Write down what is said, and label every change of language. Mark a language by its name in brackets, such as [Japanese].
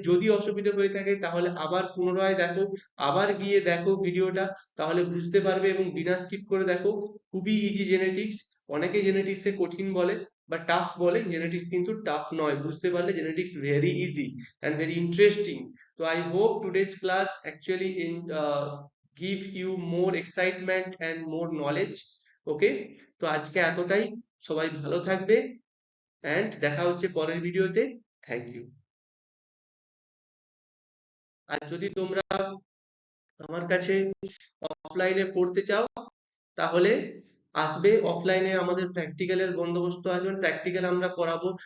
[Bangla] যদি অসুবিধা হয়ে থাকে তাহলে আবার পুনরায় দেখো, আবার গিয়ে দেখো ভিডিওটা, তাহলে বুঝতে পারবে, এবং বিনা স্কিপ করে দেখো। খুবই ইজি জেনেটিক্স। অনেকে জেনেটিক্সে কঠিন বলে বা টাফ বলে, জেনেটিক্স কিন্তু টাফ নয়, বুঝতে পারলে genetics very easy [English] and very interesting. So I hope today's class actually give you more excitement and more knowledge. [Bangla] Okay, তো আজকে এতটাই, সবাই ভালো থাকবে and দেখা হচ্ছে পরের ভিডিওতে। Thank you. আর যদি তোমরা আমার কাছে অফলাইনে পড়তে চাও তাহলে আসবে, অফলাইনে আমাদের প্র্যাকটিক্যালের বন্দোবস্ত আছে, প্র্যাকটিক্যাল আমরা করাবো।